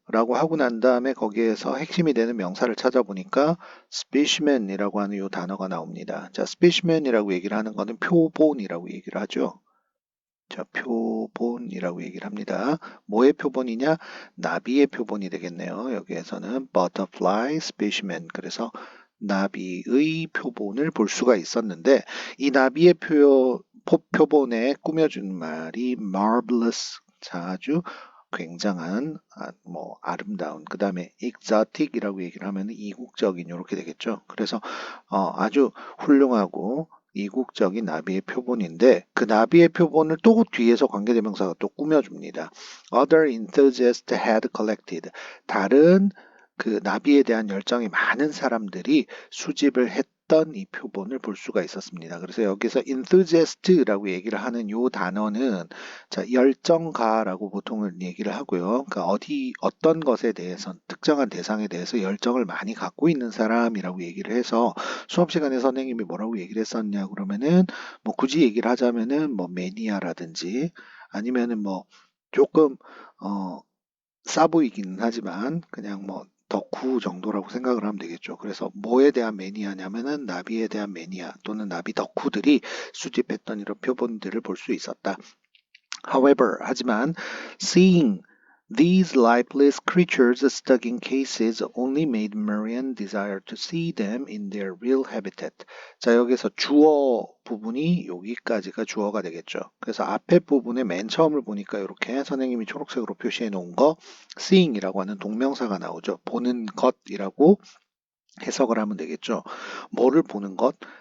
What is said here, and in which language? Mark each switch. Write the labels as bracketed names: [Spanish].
[Korean] 라고 하고 난 다음에 거기에서 핵심이 되는 명사를 찾아보니까 specimen이라고 하는 이 단어가 나옵니다. 자, specimen이라고 얘기를 하는 거는 표본이라고 얘기를 하죠. 자, 표본이라고 얘기를 합니다. 뭐의 표본이냐? 나비의 표본이 되겠네요. [English] 여기에서는 butterfly specimen. [Korean] 그래서 나비의 표본을 볼 수가 있었는데 이 나비의 표본에 꾸며주는 말이 marvelous. 자, 아주 굉장한 아름다운 그 다음에 exotic이라고 얘기를 하면 이국적인 이렇게 되겠죠. 그래서 아주 훌륭하고 이국적인 나비의 표본인데 그 나비의 표본을 또 뒤에서 관계대명사가 또 꾸며줍니다. [English] Other enthusiasts had collected. [Korean] 다른 그 나비에 대한 열정이 많은 사람들이 수집을 했던 이 표본을 볼 수가 있었습니다. 그래서 여기서 enthusiast라고 얘기를 하는 요 단어는 자, 열정가라고 보통은 얘기를 하고요. 그러니까 어떤 것에 대해서 특정한 대상에 대해서 열정을 많이 갖고 있는 사람이라고 얘기를 해서 수업 시간에 선생님이 뭐라고 얘기를 했었냐 그러면은 뭐 굳이 얘기를 하자면은 뭐 매니아라든지 아니면은 뭐 조금 싸 보이기는 하지만 그냥 뭐 덕후 정도라고 생각을 하면 되겠죠. 그래서 뭐에 대한 매니아냐면은 나비에 대한 매니아 또는 나비 덕후들이 수집했던 이런 표본들을 볼 수 있었다. [English] However, 하지만 seeing these lifeless creatures stuck in cases only made Marian desire to see them in their real habitat. [Korean] 자, 여기서 주어 부분이 여기까지가 주어가 되겠죠. 그래서 앞에 부분의 맨 처음을 보니까 이렇게 선생님이 초록색으로 표시해 놓은 거 seeing이라고 하는 동명사가 나오죠. 보는 것이라고 해석을 하면 되겠죠. 뭐를 보는 것?